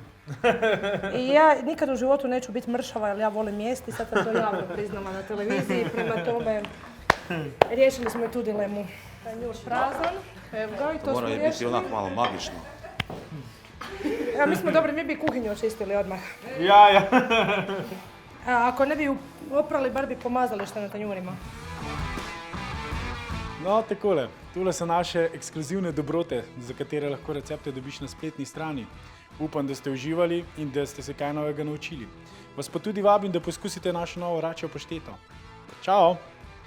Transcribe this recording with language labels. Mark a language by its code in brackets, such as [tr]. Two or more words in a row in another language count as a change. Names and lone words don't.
[hr] I ja nikad u životu neću biti mršava jer ja volim jesti, sad sam to javno priznala na televiziji, prema tome riješili smo i tu dilemu. Tanjur prazan, evo ga i to smo Mora biti riješili. onak malo magično. Ja, mi smo dobri, mi bi kuhinju očistili odmah. Ja. A ako ne bi oprali, bar bi pomazali što na tanjurima. [sl] No, takole. Tule so naše ekskluzivne dobrote, za katere lahko recepte dobiš na spletni strani. Upam, da ste uživali in da ste se kaj novega naučili. Vas pa tudi vabim, da poskusite našo novo račjo pašteto. Čao!